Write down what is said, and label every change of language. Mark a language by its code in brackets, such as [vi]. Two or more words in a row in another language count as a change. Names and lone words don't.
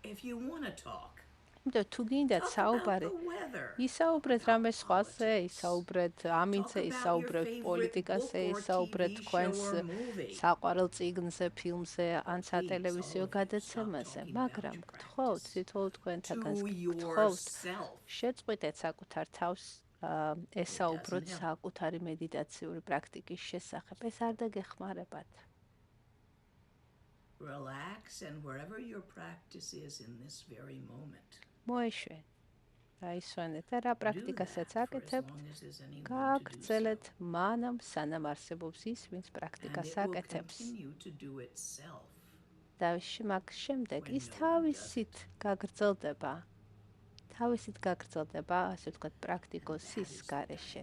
[ka] თუ გინდათ საუბარი, ისაუბრეთ რამე სხვაზე, ისაუბრეთ ამინზე, ისაუბრეთ პოლიტიკაზე, ისაუბრეთ თქვენს საყვარელ წიგნზე, ფილმზე, ან სატელევიზიო გადაცემაზე, მაგრამ გთხოვთ, თითოეულ თქვენთაგანს გთხოვთ, შეწყვიტეთ საკუთარ თავს, ესაუბროთ საკუთარი მედიტაციური პრაქტიკის შესახებ, ეს არ დაგეხმარებათ. [en] Relax and wherever your practice is in this very moment. [ka] მოეშვე. აისვენეთ და რა პრაქტიკასაც აკეთებთ, გააგრძელეთ მანამ სანამ არსებობს ის, ვინც პრაქტიკას აკეთებს. და მაგ შემდეგ ის თავისით გაგრძელდება, ასე ვთქვათ, პრაქტიკოსის გარეშე.